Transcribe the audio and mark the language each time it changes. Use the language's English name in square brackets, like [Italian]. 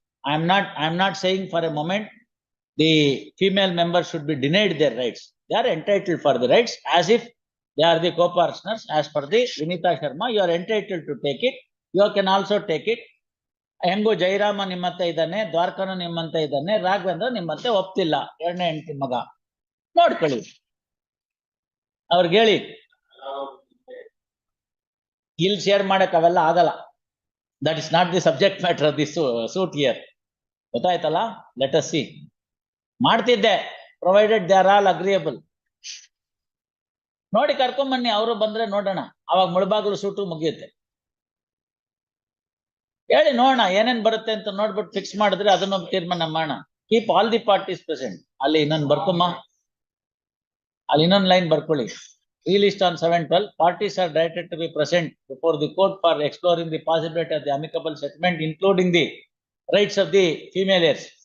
[English] I am not saying for a moment the female members should be denied their rights. They are entitled for the rights as if they are the co-partners. As per the Vinita Sharma, you are entitled to take it. You can also take it. [Kannada] ಹೆಂಗೋ ಜೈರಾಮ ನಿಮ್ಮತ್ತೆ ಇದ್ದಾನೆ, ದ್ವಾರಕನು ನಿಮ್ಮಂತೆ ಇದ್ದಾನೆ, ರಾಘವೇಂದ್ರ ನಿಮ್ಮಂತೆ ಒಪ್ತಿಲ್ಲ, 2ನೇ ಹೆಂಡತಿ ಮಗ. ನೋಡ್ಕೊಳ್ಳಿ, ಅವ್ರಿಗೆ ಹೇಳಿ. ಇಲ್ಲಿ ಶೇರ್ ಮಾಡಕ್ ಅವೆಲ್ಲ ಆಗಲ್ಲ. [English] That is not the subject matter of the suit here. [Kannada] ಗೊತ್ತಾಯ್ತಲ್ಲ? [English] Let us see. [Kannada] ಮಾಡ್ತಿದ್ದೆ, [English] Provided they are all agreeable. [Kannada] ನೋಡಿ ಕರ್ಕೊಂಬನ್ನಿ, ಅವರು ಬಂದ್ರೆ ನೋಡೋಣ. ಅವಾಗ ಮುಳಬಾಗಿಲು ಸೂಟು ಮುಗಿಯುತ್ತೆ. ಹೇಳಿ ನೋಡೋಣ ಏನೇನ್ ಬರುತ್ತೆ ಅಂತ ನೋಡ್ಬಿಟ್ಟು ಫಿಕ್ಸ್ ಮಾಡಿದ್ರೆ ಅದನ್ನ ತೀರ್ಮಾನ ಮಾಡೋಣ. [English] Keep all the parties present. [Kannada] ಅಲ್ಲಿ ಇನ್ನೊಂದು ಬರ್ಕೊಮ್ಮ, ಅಲ್ಲಿ ಇನ್ನೊಂದು ಲೈನ್ ಬರ್ಕೊಳ್ಳಿ. [English] Released on 7/12, parties are directed to be present before the court for exploring the possibility of the amicable settlement, including the rights of the female heirs.